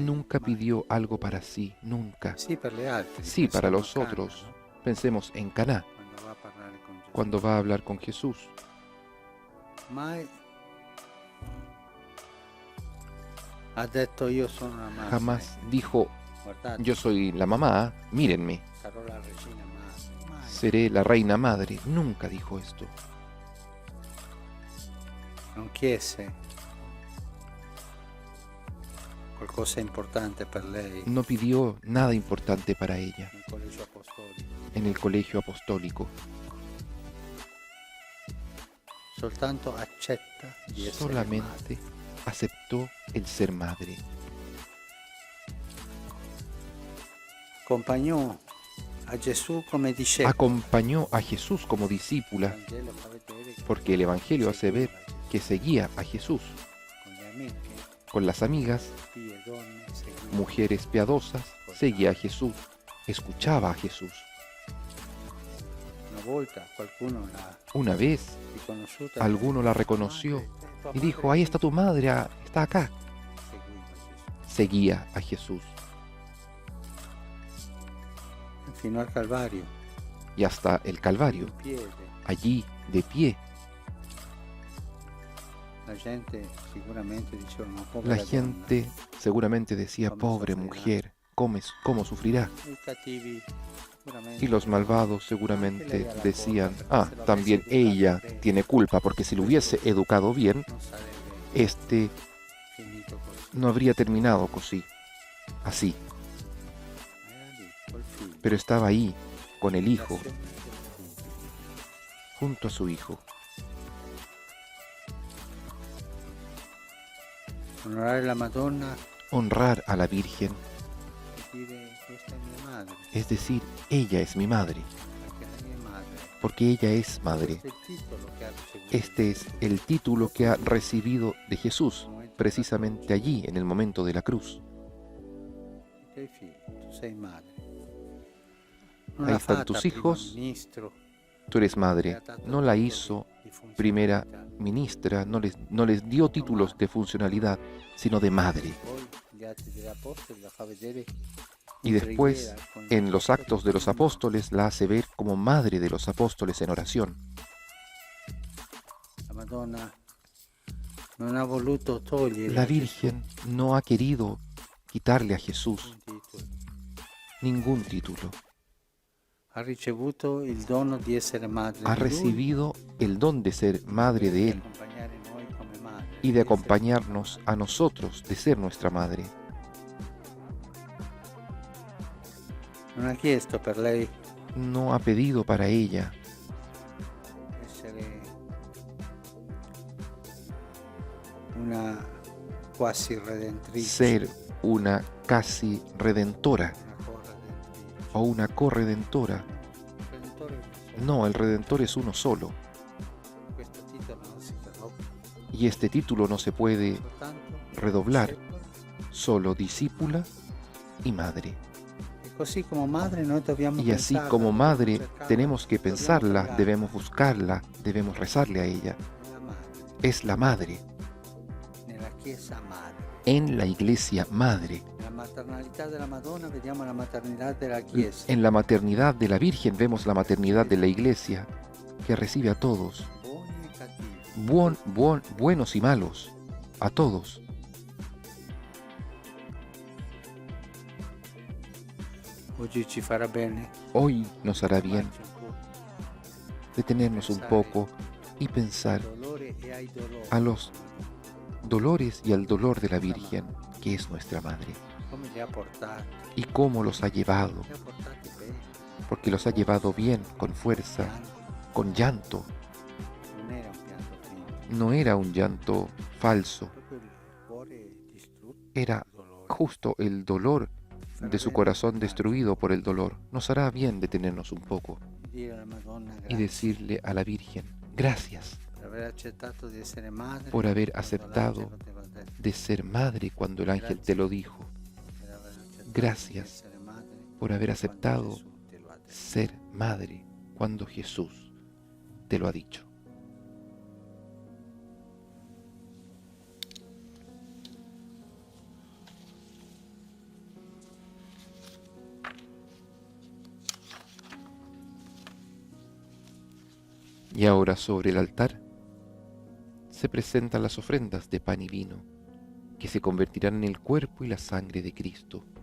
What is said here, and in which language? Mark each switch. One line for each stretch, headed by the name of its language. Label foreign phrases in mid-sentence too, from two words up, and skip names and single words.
Spanish: nunca
Italian: mai.
Spanish: pidió algo para sí, nunca.
Italian: Sì, per le altre.
Spanish: Sí, para
Italian: pensiamo
Spanish: los
Italian: a Cana,
Spanish: otros. no? Pensemos en Caná,
Italian: Quando va a parlare con Gesù.
Spanish: cuando va a hablar con Jesús.
Italian: Mai ha detto io sono una madre.
Spanish: Jamás dijo,
Italian: Guardate,
Spanish: yo soy la mamá, mírenme,
Italian: sarò la regina madre. Mai.
Spanish: seré la reina madre. Nunca dijo esto.
Italian: Non chiese qualcosa importante per lei
Spanish: No pidió nada importante para ella
Italian: nel collegio apostolico.
Spanish: en el colegio apostólico.
Italian: Soltanto accetta di essere madre.
Spanish: Solamente aceptó el ser madre.
Italian: Accompagnò a Gesù come discepolo.
Spanish: Acompañó a Jesús como discípula,
Italian: Il Vangelo fa vedere che
Spanish: porque el Evangelio hace ver que seguía a Jesús.
Italian: con le amiche,
Spanish: Con las amigas,
Italian: pie donne, seguiva.
Spanish: mujeres piadosas, seguía a Jesús, escuchaba a Jesús.
Italian: Una volta qualcuno l'ha
Spanish: Una vez,
Italian: riconosciuta.
Spanish: alguno la reconoció y dijo, ahí está tu madre, está acá.
Italian: Seguiva Gesù.
Spanish: Seguía a Jesús.
Italian: Fino al Calvario,
Spanish: Y hasta el Calvario,
Italian: in piede.
Spanish: allí de pie.
Italian: La gente sicuramente diceva, ma
Spanish: La
Italian: povera donna.
Spanish: gente seguramente decía, pobre mujer, ¿cómo sufrirá?
Italian: I cattivi sicuramente.
Spanish: Y los malvados seguramente decían, también ella tiene culpa, porque si lo hubiese educado bien,
Italian: Non sarebbe
Spanish: este
Italian: finito così.
Spanish: no habría terminado así.
Italian: Era lì, col figlio.
Spanish: Pero estaba ahí, con el hijo,
Italian: L'azione del figlio.
Spanish: junto a su hijo.
Italian: Onorare la Madonna
Spanish: Honrar a la Virgen,
Italian: e dire questa è mia madre,
Spanish: es decir, ella es mi madre,
Italian: perché è la mia madre.
Spanish: porque ella es madre.
Italian: Questo è il titolo che ha ricevuto.
Spanish: Este es el título que ha recibido de Jesús, precisamente allí, en el momento de la cruz. I tuoi figli, tu sei madre. Ahí están tus hijos. Tú eres madre. No la hizo primera ministra, no les dio títulos de funcionalidad, sino de madre. Y después, en los actos de los apóstoles, la hace ver como madre de los apóstoles en oración. La Virgen no ha querido quitarle a Jesús ningún título.
Italian: Ha ricevuto il dono di essere madre
Spanish: Ha
Italian: di Lui,
Spanish: recibido el don de ser madre de
Italian: di
Spanish: Él
Italian: accompagnare noi come madre,
Spanish: y de acompañarnos a nosotros, de ser nuestra madre.
Italian: Non ha chiesto per lei
Spanish: No ha pedido para ella
Italian: essere una quasi redentrice,
Spanish: ser una casi redentora
Italian: una corredentrice.
Spanish: o una corredentora.
Italian: Il Redentore è uno solo.
Spanish: No, el Redentor es uno solo.
Italian: Questo titolo non si interrompe,
Spanish: Y este título no se puede
Italian: soltanto
Spanish: redoblar,
Italian: discepolo.
Spanish: solo discípula y madre.
Italian: E così come madre noi dobbiamo
Spanish: Y así
Italian: pensarla,
Spanish: como
Italian: dobbiamo
Spanish: madre
Italian: cercarla,
Spanish: tenemos que
Italian: dobbiamo
Spanish: pensarla,
Italian: pregarla.
Spanish: debemos buscarla, debemos rezarle a ella.
Italian: È la madre,
Spanish: Es la madre,
Italian: nella Chiesa madre.
Spanish: en la iglesia madre.
Italian: Nella maternalità della Madonna vediamo la maternità della Chiesa.
Spanish: En la maternidad de la Virgen vemos la maternidad de la iglesia, que recibe a todos,
Italian: Buoni e cattivi.
Spanish: buenos y malos, a todos.
Italian: Oggi ci farà bene
Spanish: Hoy nos hará bien
Italian: fermarci un po'.
Spanish: detenernos un poco y pensar
Italian: Al dolore e ai dolori.
Spanish: a los dolores y al dolor de la Virgen, que es nuestra Madre,
Italian: Come li ha portati?
Spanish: y cómo los ha llevado,
Italian: Li ha portati bene.
Spanish: porque los ha llevado bien, con fuerza,
Italian: Pianto.
Spanish: con llanto.
Italian: Non era un pianto finto,
Spanish: No era un llanto falso,
Italian: proprio il cuore distrutto.
Spanish: era
Italian: dal dolore.
Spanish: justo el dolor de su corazón destruido por el dolor. Nos hará bien detenernos un poco
Italian: Dire alla Madonna
Spanish: y
Italian: grazie
Spanish: decirle a la Virgen, gracias
Italian: per aver accettato di essere madre,
Spanish: por haber
Italian: quando
Spanish: aceptado
Italian: l'angelo te l'ha detto,
Spanish: de ser madre cuando el ángel te lo dijo,
Italian: per aver accettato
Spanish: Gracias
Italian: di essere madre,
Spanish: por haber
Italian: quando
Spanish: aceptado
Italian: Gesù ti ha
Spanish: ser madre cuando Jesús te lo ha dicho. Y ahora sobre el altar se presentan las ofrendas de pan y vino, que se convertirán en el cuerpo y la sangre de Cristo.